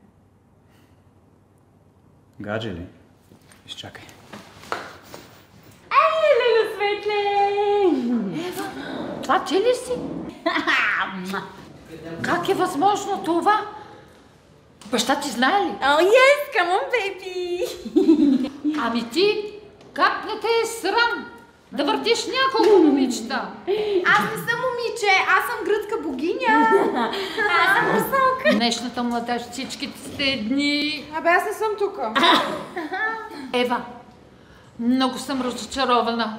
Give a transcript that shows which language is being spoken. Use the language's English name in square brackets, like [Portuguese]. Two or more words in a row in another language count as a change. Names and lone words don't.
[Bulgarian] Гадже ли? Изчакай. Леле, Светле! Ева, това ти ли си? Как е възможно това? Баща ти знае ли? [English] Yes, come on, baby! [Bulgarian] Ами ти, как не те е срам да въртиш няколко момичета? Аз не съм момиче, аз съм гръцка богиня. Аз съм русалка. Днешната младеж, всичките сте едни. Абе, аз не съм тук. Ева, много съм разочарована.